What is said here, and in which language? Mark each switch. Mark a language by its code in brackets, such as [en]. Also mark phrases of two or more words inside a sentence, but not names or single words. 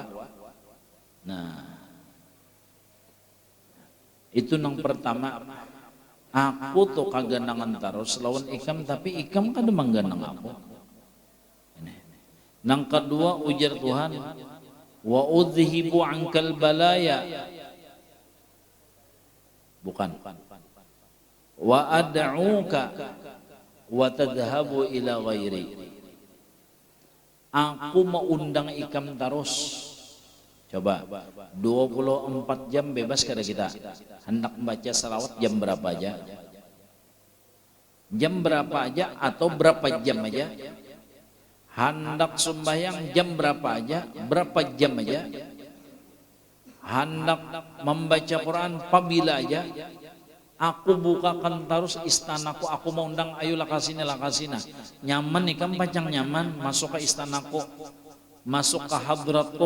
[bjn] Nah itu yang pertama, aku tuh kaganangan terus lawan ikam tapi ikam kan mengganang aku. Yang kedua ujar Tuhan, [ar] wa udhibu ankal balaya, [bjn] bukan, [ar] wa ad'uka wa tadhhabu ila ghairi. [bjn] Aku mau undang ikam terus. Coba 24 jam bebas kada kita hendak membaca salawat jam berapa aja, jam berapa aja atau berapa jam aja, hendak sembahyang jam berapa aja, berapa jam aja, hendak membaca Quran apabila aja, aku bukakan terus istanaku, aku mau undang ayolah kasina nyaman ikam pacang nyaman masuk ke istanaku, masuk ke hadratku.